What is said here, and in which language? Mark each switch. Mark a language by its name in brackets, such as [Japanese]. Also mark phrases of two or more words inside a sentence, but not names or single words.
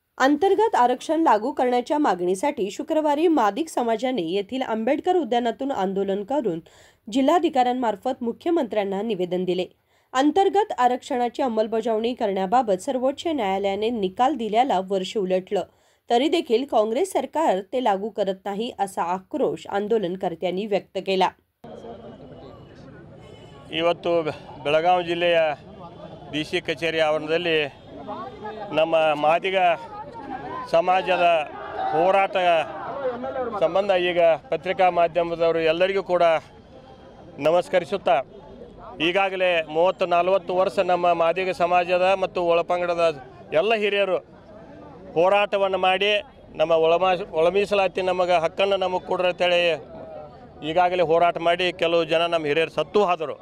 [Marathi] अंतर्गत आरक्षण लागू करण्याच्या मागणीसाठी शुक्रवारी मादिग समाजाने येथील आंबेडकर उद्यानातून आंदोलन करून जिल्हाधिकाऱ्यांमार्फत मुख्यमंत्र्यांना निवेदन दिले। अंतर्गत आरक्षणाची अंमलबजावणी करण्याबाबत सर्वोच्च न्यायालयाने निकाल दिल्याला वर्ष उलटलं तरी देखील काँग्रेस सरकार ते लागू करत नाही असा आक्रोश आंदोलनकर्त्यांनी व्यक्त केला। [Kannada] ಇವತ್ತು ಬೆಳಗಾವಿ ಜಿಲ್ಲೆಯ ಡಿಸಿ ಕಚೇರಿ ಆವರಣದಲ್ಲಿ ನಮ್ಮ ಮಾದಿಗ ಸಮಾಜದ ಹೋರಾಟ ಸಂಬಂಧ ಈಗ ಪತ್ರಿಕಾ ಮಾಧ್ಯಮದವರು ಎಲ್ಲರಿಗೂ ಕೂಡ ನಮಸ್ಕರಿಸುತ್ತಾ ಈಗಾಗಲೇ 30-40 ವರ್ಷ ನಮ್ಮ ಮಾದಿಗ ಸಮಾಜದ ಮತ್ತು ಒಳಪಂಗಡದ ಎಲ್ಲ ಹಿರಿಯರು ಹೋರಾಟವನ್ನು ಮಾಡಿ ನಮ್ಮ ಒಳ ಮೀಸಲಾತಿ ನಮಗೆ ಹಕ್ಕನ್ನು ನಮಗೆ ಕೊಡ್ರಿ ಅಂತೇಳಿ ಈಗಾಗಲೇ ಹೋರಾಟ ಮಾಡಿ ಕೆಲವು ಜನ ನಮ್ಮ ಹಿರಿಯರು ಸತ್ತು ಹೋದರು।